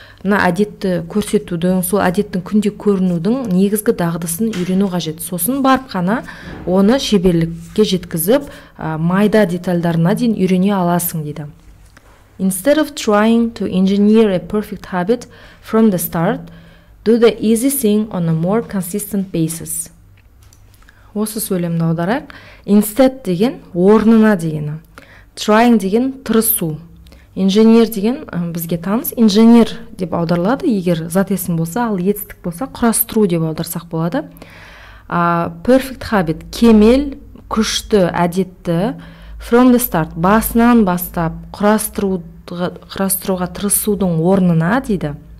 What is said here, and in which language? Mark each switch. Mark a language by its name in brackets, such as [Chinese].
[Kazakh] мына әдетті көрсетудің, сол әдеттің күнде көрінудің негізгі дағдысын үйрену қажет. Сосын барып қана оны шеберлікке жеткізіп, майда детальдарына дейін үйрене аласың дейді. [English] Instead of trying to engineer a perfect habit from the start, do the easy thing on a more consistent basis. [Kazakh] Осы сөйлемді аударайық. Instead деген орнына дегені. Trying деген тырысу. Инженер деген бізге таныс. Инженер деп аударылады, егер зат есім болса, ал етістік болса құрастыру деп аударсақ болады. Perfect habit кемел, күшті әдетті [English] from the start [Kazakh] басынан бастап құрастыруға тырысудың орнына дейді.